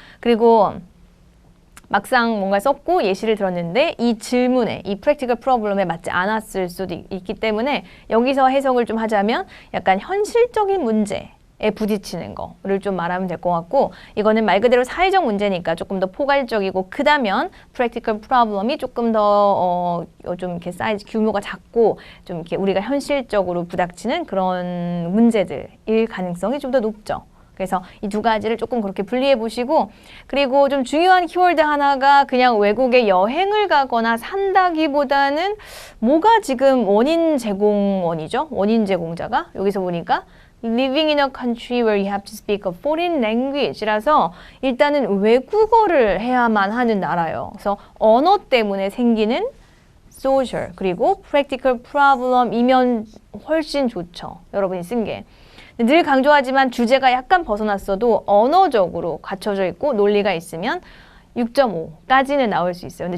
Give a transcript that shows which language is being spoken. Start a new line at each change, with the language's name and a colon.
Korean: 그리고 막상 뭔가 썼고 예시를 들었는데 이 질문에 이 practical problem에 맞지 않았을 수도 있기 때문에 여기서 해석을 좀 하자면 약간 현실적인 문제에 부딪히는 거를 좀 말하면 될 것 같고, 이거는 말 그대로 사회적 문제니까 조금 더 포괄적이고 크다면 practical problem이 조금 더 좀 이렇게 사이즈 규모가 작고 좀 이렇게 우리가 현실적으로 부닥치는 그런 문제들일 가능성이 좀 더 높죠. 그래서 이 두 가지를 조금 그렇게 분리해 보시고, 그리고 좀 중요한 키워드 하나가 그냥 외국에 여행을 가거나 산다기보다는 뭐가 지금 원인 제공원이죠? 원인 제공자가 여기서 보니까
English: Living in a country where you have to speak a foreign language
Korean: 라서 일단은 외국어를 해야만 하는 나라예요. 그래서 언어 때문에 생기는 social 그리고 practical problem이면 훨씬 좋죠. 여러분이 쓴 게. 늘 강조하지만 주제가 약간 벗어났어도 언어적으로 갖춰져 있고 논리가 있으면 6.5까지는 나올 수 있어요.